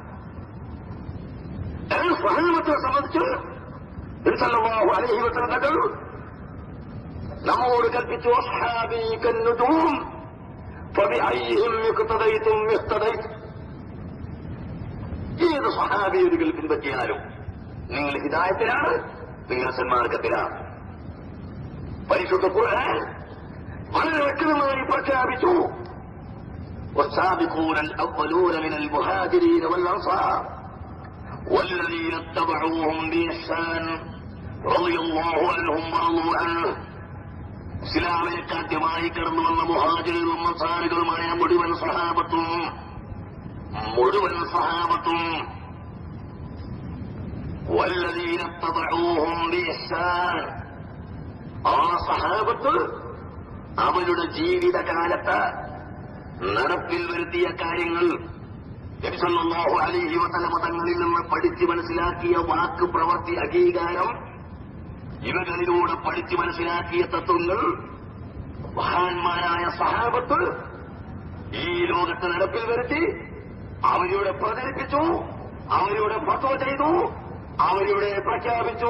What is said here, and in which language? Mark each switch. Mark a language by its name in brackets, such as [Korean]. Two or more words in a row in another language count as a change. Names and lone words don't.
[Malayalam] സഹാബത്തെ സംബന്ധിച്ച് നബി [Arabic] صلى الله عليه وسلم [Malayalam] തങ്ങൾ നമ്മോട് കൽപ്പിച്ചു, [Arabic] أصحابي كالنجوم فبأيهم اقتديتم اهتديتم. [Malayalam] ഏത് സഹാബിയുകൾ പിൻപറ്റിയാലും നിങ്ങൾ ഹിദായത്തിലാണ്, നിങ്ങൾ സന്മാർഗത്തിലാണ്. പരിശുദ്ധ ഖുർആൻ വളരെ വ്യക്തമായി പ്രഖ്യാപിച്ചു, [Arabic] والسابقون الأولون من المهاجرين والأنصار والذين اتبعوهم بإحسان رضي الله عنهم ورضوا عنه. [Malayalam] ഇസ്ലാമിനെ കാത്യമായി കടന്നു വന്ന മുഹാജിറുകളും അൻസാറുകളുമായ മുഴുവൻ സഹാബത്തും [Arabic] والذين اتبعوهم بإحسان, [Malayalam] ആ സഹാബത്ത് അവരുടെ ജീവിതകാലത്ത് നടപ്പിൽ വരുത്തിയ കാര്യങ്ങൾ, നബി [Arabic] صلى الله عليه وسلم [Malayalam] തങ്ങളിൽ നിന്ന് പഠിച്ചു മനസ്സിലാക്കിയ വാക്ക്, പ്രവൃത്തി, അംഗീകാരം, ഇവകളിലൂടെ പഠിച്ചു മനസ്സിലാക്കിയ തത്വങ്ങൾ മഹാന്മാരായ സഹാബത്ത് ഈ ലോകത്ത് നടപ്പിൽ വരുത്തി അവരുടെ പ്രചരിപ്പിച്ചു, അവരുടെ ഫത്വ ചെയ്തു, അവരുടെ പ്രഖ്യാപിച്ചു.